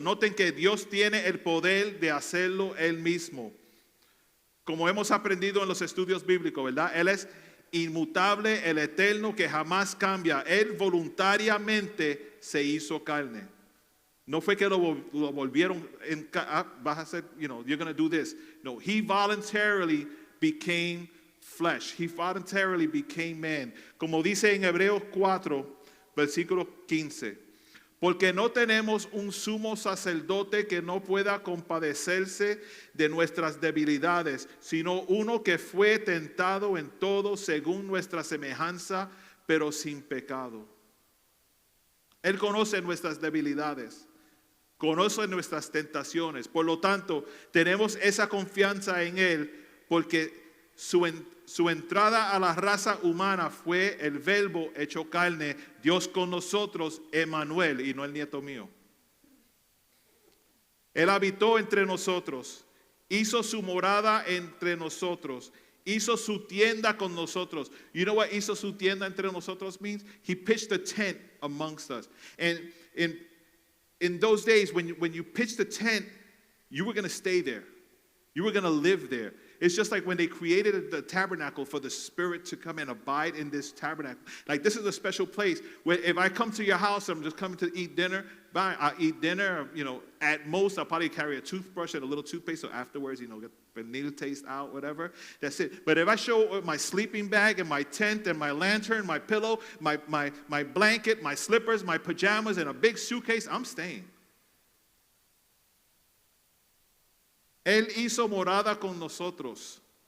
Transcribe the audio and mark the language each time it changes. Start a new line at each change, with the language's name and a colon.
Spanish: Noten que Dios tiene el poder de hacerlo Él mismo. Como hemos aprendido en los estudios bíblicos, ¿verdad? Él es inmutable, el eterno que jamás cambia. Él voluntariamente se hizo carne. No fue que lo volvieron, vas a hacer,
English: you're going to do this. No, he voluntarily became flesh. He voluntarily became man. Como dice en Hebreos 4, versículo 15. Porque no tenemos un sumo sacerdote que no pueda compadecerse de nuestras debilidades, sino uno que fue tentado en todo según nuestra semejanza, pero sin pecado. Él conoce nuestras debilidades, conoce nuestras tentaciones. Por lo tanto, tenemos esa confianza en Él, porque su entrada a la raza humana fue el Verbo hecho carne, Dios con nosotros, Emmanuel, y no el nieto mío. Él habitó entre nosotros, hizo su morada entre nosotros, hizo su tienda con nosotros. You know what
Spanish: hizo su tienda entre nosotros
English: means? He pitched a tent amongst us. And in those days, when you pitched a tent, you were going to stay there. You were going to live there. It's just like when they created the tabernacle for the Spirit to come and abide in this tabernacle. Like, this is a special place where if I come to your house, I'm just coming to eat dinner. I eat dinner, at most I'll probably carry a toothbrush and a little toothpaste. So afterwards, get the nail taste out, whatever. That's it. But if I show my sleeping bag and my tent and my lantern, my pillow, my blanket, my slippers, my pajamas, and a big suitcase, I'm staying.
Spanish: Él hizo morada con nosotros.